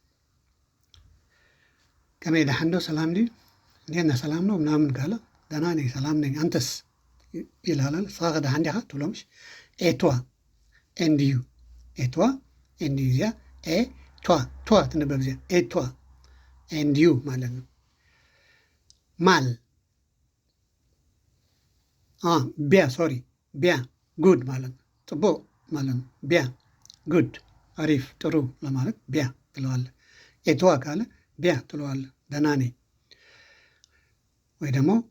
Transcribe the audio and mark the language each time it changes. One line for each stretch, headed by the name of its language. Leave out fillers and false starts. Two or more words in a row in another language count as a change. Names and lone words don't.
Tigrinya: ከመይ ደሓን ዶ ሰላም ዲ
Amharic: እንዴት ነህ ሰላም ነው ምናምን ካለ ደህና ነኝ ሰላም ነኝ። አንተስ ይላል
Tigrinya: ሳኸ ደሓን ዲኻ ትብሎምሽ።
Amharic: ኤቷ
English: and you
Amharic: እዚያ ቷ ትነበብ እዚያ ኤቷ
English: and you
Amharic: ማለት ነው። ማል ቢያ ጉድ ማለት ነው። ጽቡቅ ማለት ነው። ቢያ ጉድ አሪፍ ጥሩ ለማለት ቢያ ትለዋለ። ኤቷ ካለ ቢያ ትለዋለ፣ ደህና ነኝ። ወይ ደግሞ